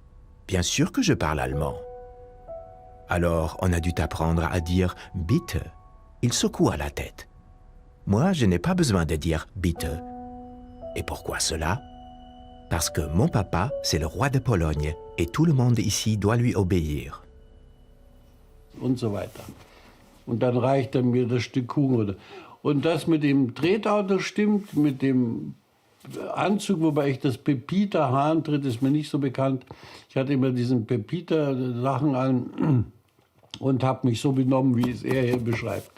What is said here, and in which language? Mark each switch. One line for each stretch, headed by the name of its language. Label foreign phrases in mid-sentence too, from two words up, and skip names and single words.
French: « Bien sûr que je parle allemand. » Alors, on a dû t'apprendre à dire « bitte ». Il secoua la tête. Moi, je n'ai pas besoin de dire « bitte ». Et pourquoi cela? Parce que mon papa, c'est le roi de Pologne et tout le monde ici doit lui obéir.
German: Und so weiter. Und dann reicht er mir das Stück Kuchen. Und das mit dem Trehtau, das stimmt, mit dem Anzug, wobei ich das Pepita-Hahntritt ist mir nicht so bekannt. Ich hatte immer diesen Pepita-Sachen an und habe mich so benommen, wie es er hier beschreibt.